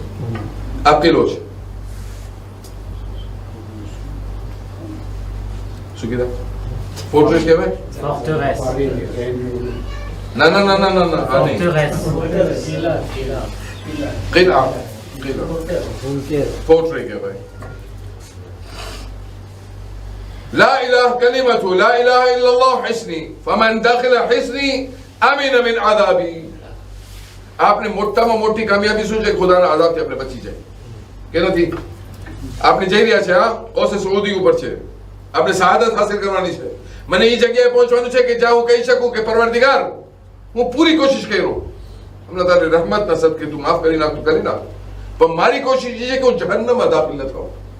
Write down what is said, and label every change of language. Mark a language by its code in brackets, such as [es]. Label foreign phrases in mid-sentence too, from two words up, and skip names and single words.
[gu] આ કિલ્લો છે. શું કીધા? ફોર્ટ્રેસ કહેવાય? ના ના ના ના ના ના, આ નહીં. કિલ્લા ફોર્ટ્રેસ કહેવાય. [ar] لا إله كلمة لا إله إلا الله حسني فمن دخل حسني أمن من عذابي. [gu] आपने મોટામાં મોટી કામયાબી શું છે? ખુદાના આઝાબથી આપણે બચી જાય કે નથી? આપણે જઈ રહ્યા છે, હા, ઓસે સઉદી ઉપર છે, આપણે શહાદત હાસિલ કરવાની છે. મને એ જગ્યાએ પહોંચવાનું છે કે જ્યાં હું કહી શકું કે પરવરદિગાર, હું પૂરી કોશિશ કર્યો, હમણાં તારી રહેમતના સદકે તું માફ કરી નાખ, તું કરી નાખ, પણ મારી કોશિશ એ છે કે હું જહન્નમમાં દાખલ ન થાઉં.